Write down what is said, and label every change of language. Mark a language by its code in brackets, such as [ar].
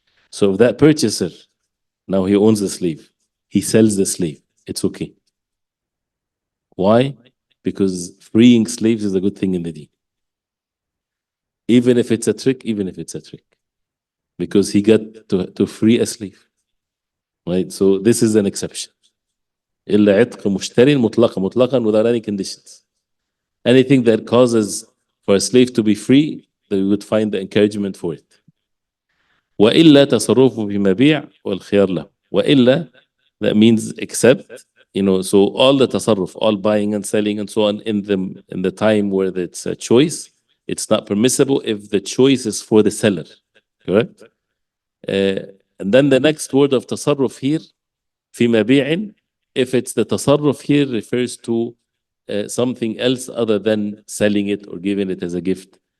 [en] So if that purchaser, now he owns the slave, he sells the slave, it's okay. Why? Because freeing slaves is a good thing in the Deen. Even if it's a trick, because he got to free a slave. Right? So this is an exception. [ar] إلا عتق مشتري مطلقا, [en] without any conditions. Anything that causes for a slave to be free, then we would find the encouragement for it. [ar] وإلا تصرفه في مبيع والخيار له. [en] وإلا, that means except, so all the tasarruf, all buying and selling and so on in the time where it's a choice, it's not permissible if the choice is for the seller. Correct? And then the next word of tasarruf here, [ar] في مبيع, [en] if it's the tasarruf here refers to something else other than selling it or giving it as a gift.